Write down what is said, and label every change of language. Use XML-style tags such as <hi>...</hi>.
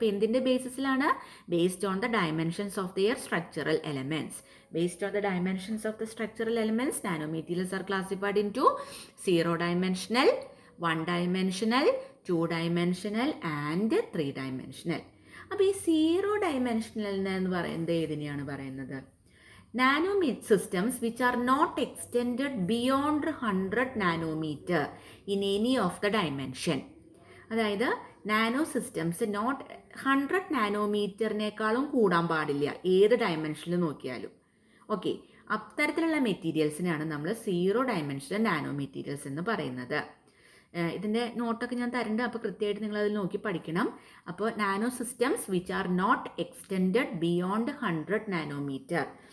<ml>അപ്പോൾ എന്തിൻ്റെ ബേസിസിലാണ്?</ml> <en>Based on the dimensions of their structural elements. Based on the dimensions of the structural elements, nano materials are classified into 0 dimensional, 1 dimensional, 2 dimensional and 3 dimensional.</en> <ml>അപ്പോൾ ഈ 0 dimensional എന്ന് പറയുന്നത് ഏതിനെയാണ് പറയുന്നത്?</ml> <en>Nano systems which are not extended beyond 100 nanometer in any of the dimension.</en> <ml>അതായത് nano systems not 100 നാനോമീറ്ററിനേക്കാളും കൂടാൻ പാടില്ല ഏത് ഡയമെൻഷനിൽ നോക്കിയാലും. ഓക്കെ, അത്തരത്തിലുള്ള മെറ്റീരിയൽസിനാണ് നമ്മൾ 0 ഡയമെൻഷനൽ നാനോ മെറ്റീരിയൽസ് എന്ന് പറയുന്നത്. ഇതിൻ്റെ നോട്ടൊക്കെ ഞാൻ തരുന്നുണ്ട്, അപ്പോൾ കൃത്യമായിട്ട് നിങ്ങൾ അതിൽ നോക്കി പഠിക്കണം. അപ്പോൾ</ml> <en>Nano systems which are not extended beyond 100 nanometer.</en>